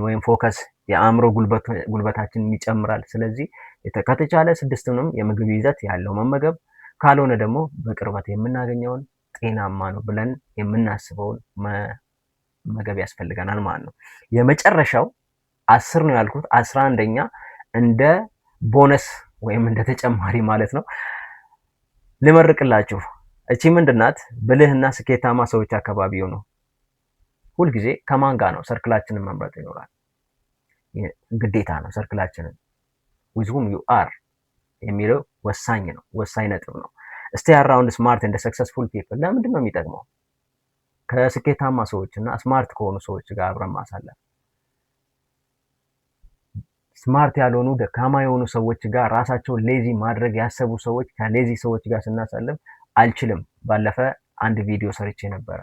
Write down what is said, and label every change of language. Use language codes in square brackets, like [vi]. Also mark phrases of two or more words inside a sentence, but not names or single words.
[am] ወይም ፎከስ፣ የአእምሮ ጉልበታችንን ይጨምራል። ስለዚህ ከተቻለ 6ቱንም የምግብ ይዘት ያለው መመገብ፣ ካልሆነ ደግሞ በቅርበት የምናገኘውን ጤናማ ነው ብለን የምናስበውን መመገብ ያስፈልገናል ማለት ነው። የመጨረሻው 10 ነው ያልኩት። 11ኛ እንደ ቦነስ ወይም እንደ ተጨማሪ ማለት ነው ልመርቅላችሁ። እቺ ምንድናት? ብልህና ስኬታማ ሰዎች አካባቢው ነው። ሁልጊዜ ከማን ጋር ነው? ሰርክላችንን መምረጥ ይኖራል፣ ግዴታ ነው። ሰርክላችንን [en] with whom you are [am] የሚለው ወሳኝ ነው፣ ወሳኝ ነጥብ ነው። [en] stay around smart and successful people። [am] ለምንድን ነው የሚጠቅመው? ከስኬታማ ሰዎች እና ስማርት ከሆኑ ሰዎች ጋር አብረን ማሳለፍ። ስማርት ያልሆኑ ደካማ የሆኑ ሰዎች ጋር ራሳቸውን ሌዚ ማድረግ ያሰቡ ሰዎች ከሌዚ ሰዎች ጋር ስናሳልፍ አልችልም። ባለፈ አንድ ቪዲዮ ሰርቼ ነበረ፣